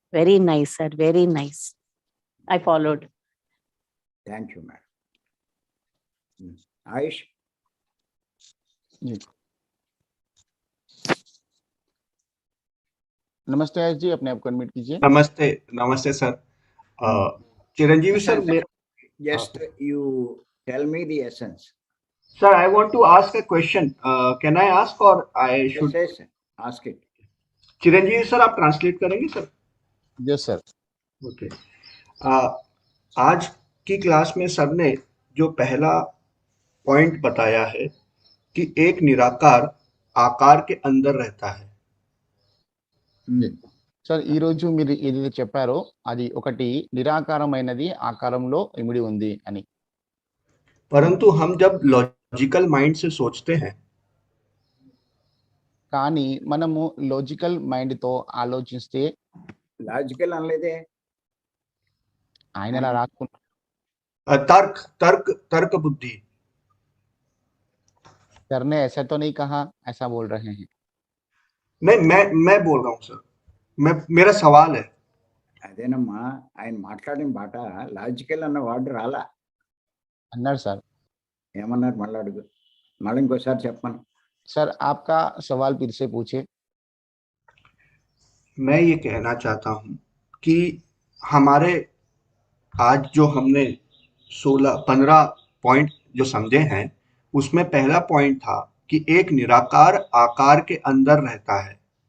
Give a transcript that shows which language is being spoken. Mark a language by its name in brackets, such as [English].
[English] Very nice sir, very nice, I followed. Thank you madam. Ayush. [Hindi] नमस्ते आयुष जी, अपने आप को अनम्यूट कीजिए। नमस्ते नमस्ते sir. Chiranjeevi sir, [English] Just you tell me the essence. Sir I want to ask a question, can I ask or I should? Yes, ask it. [Hindi] Chiranjeevi sir, आप translate करेंगे सर? [English] Yes sir. Okay. [Hindi] आज की क्लास में sir ने जो पहला point बताया है कि एक निराकार आकार के अंदर रहता है। [Telugu] సార్ ఈ రోజు మీరు ఏదైతే చెప్పారో అది ఒకటి నిరాకారమైనది ఆకారంలో ఇమిడి ఉంది అని. [Hindi] परंतु हम जब लॉजिकल माइंड से सोचते हैं, [Telugu] కానీ మనము లాజికల్ మైండ్ తో ఆలోచిస్తే, లాజికల్ అనలేదే, ఆయన అలా రాసుకున్నారు. [Hindi] तर्क तर्क तर्क बुद्धि। सर ने ऐसा तो नहीं कहा, ऐसा बोल रहे हैं. नहीं, मैं बोल रहा हूँ सर, मेरा सवाल है. [Telugu] అదేనమ్మా, ఆయన మాట్లాడిన బాట లాజికల్ అన్న వర్డ్ రాలా అన్నారు సార్. ఏమన్నారు మళ్ళీ అడుగు, మళ్ళీ ఇంకోసారి చెప్పను. [Hindi] सर आपका सवाल फिर से पूछे. मैं ये कहना चाहता हूँ कि हमारे आज जो हमने 15 पॉइंट जो समझे हैं, उसमें पहला पॉइंट था कि एक निराकार आकार के अंदर रहता है.